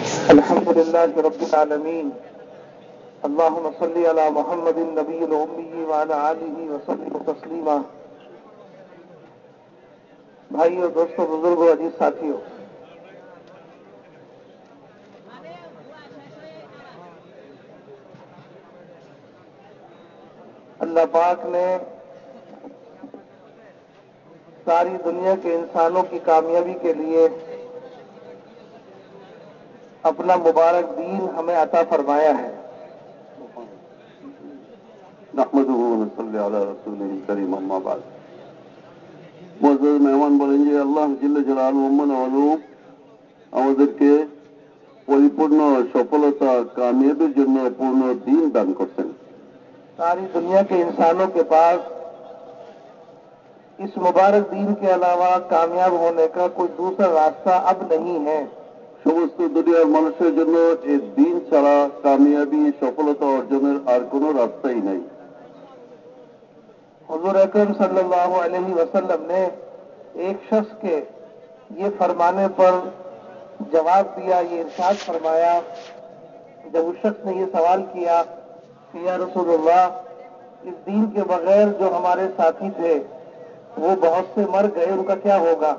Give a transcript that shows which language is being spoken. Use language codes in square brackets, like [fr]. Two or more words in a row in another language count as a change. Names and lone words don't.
[ar] الحمد لله رب العالمين اللهم صل على محمد النبي الأمي وعلى آله وسلم تسلیما. [ur] بھائیو، دوستو، بزرگوں، عزیز ساتھیو، اللہ پاک نے ساری دنیا کے انسانوں کی کامیابی کے لیے اپنا مبارک دین ہمیں عطا فرمایا ہے. [ar] نحمدہ ونصلی علی رسولہ الکریم، اما بعد. [bn] معزز মেহমান বলেন যে আল্লাহ [ar] جل جلاله [bn] ওয়ানু আমাদেরকে পরিপূর্ণ সফলতা কামিয়াবির জন্য পূর্ণ দিন দান করছেন. [ur] ساری دنیا کے انسانوں کے پاس اس مبارک دین کے علاوہ کامیاب ہونے کا کوئی دوسرا راستہ اب نہیں ہے. [bn] সমস্ত দুনিয়ার মানুষের জন্য এই দিন ছাড়া কামিয়াবি সফলতা অর্জনের আর কোনো রাস্তাই নাই. [ur] حضور اکرم [ar] صلی اللہ علیہ وسلم [ur] نے ایک شخص کے یہ فرمانے پر جواب دیا، یہ ارشاد فرمایا جب اس شخص نے یہ سوال کیا کہ [ar] یا رسول اللہ، [ur] اس دین کے بغیر جو ہمارے ساتھی تھے وہ بہت سے مر گئے، ان کا کیا ہوگا؟